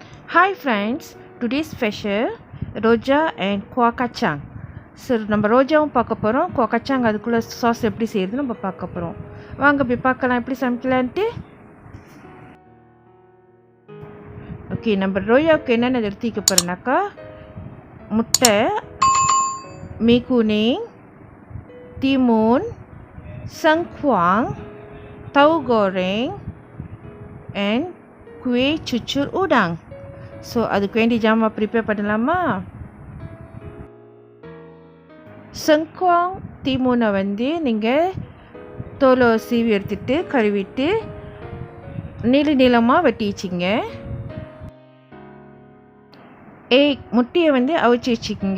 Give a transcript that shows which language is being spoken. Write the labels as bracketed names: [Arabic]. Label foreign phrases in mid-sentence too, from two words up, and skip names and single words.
[English] Hi friends, today's special Rojak and Kuah Kacang. [Tamil] So நம்ம ரோஜாவும் பார்க்க போகிறோம், Kuah Kacang அதுக்குள்ளே சாஸ் எப்படி செய்கிறது நம்ம பார்க்க போகிறோம். வாங்க போய் பார்க்கலாம் எப்படி சமைக்கலான்ட்டு. ஓகே, நம்ம ரோஜாவுக்கு என்னென்ன எடுத்துக்க போகிறோன்னாக்கா, முட்டை, Mee Kuning, Timun, Sengkuang, Tauhu Goreng and Kuih, Cucur, Udang. ஸோ அதுக்கு வேண்டிய ஜாமான் ப்ரிப்பேர் பண்ணலாமா? செங்குவாங் தீமுனை நீங்கள் தோலை சீவி எடுத்துகிட்டு கழுவிட்டு நீளமாக வெட்டி வச்சிங்க. முட்டையை அவிச்சு வச்சுக்கிங்க.